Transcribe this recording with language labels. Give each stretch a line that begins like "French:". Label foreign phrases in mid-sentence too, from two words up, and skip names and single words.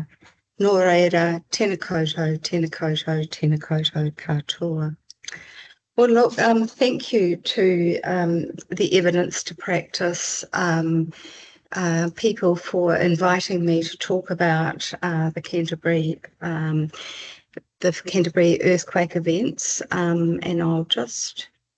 Māori: No reira, tēnā koutou, tēnā koutou, tēnā koutou katoa.
English: Well, look, thank you to the Evidence to Practice people for inviting me to talk about the Canterbury earthquake events, and I'll just...